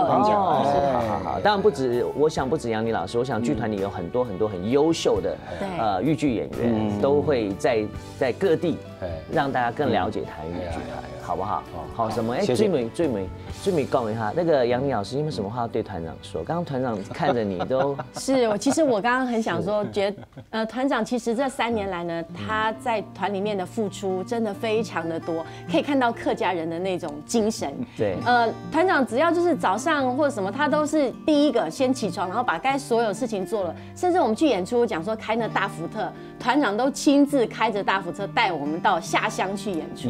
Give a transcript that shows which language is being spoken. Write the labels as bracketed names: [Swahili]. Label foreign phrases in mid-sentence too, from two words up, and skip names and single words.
[Chinese] 好，當然不止，我想不止楊林老師，我想劇團裡有很多很優秀的豫劇演員，都會在各地讓大家更了解台豫劇團，好不好？好，什麼？最美講一下，那個楊林老師有沒有什麼話要對團長說？剛剛團長看着你都是，其實我剛剛很想說，覺得團長其實這3年來呢，他在團裡面的付出真的非非常的多，可以看到客家人的那种精神。对，团长只要就是早上或者什么，他都是第一个先起床，然后把该所有事情做了。甚至我们去演出，讲说开那大福特，团长都亲自开着大福车带我们到下乡去演出，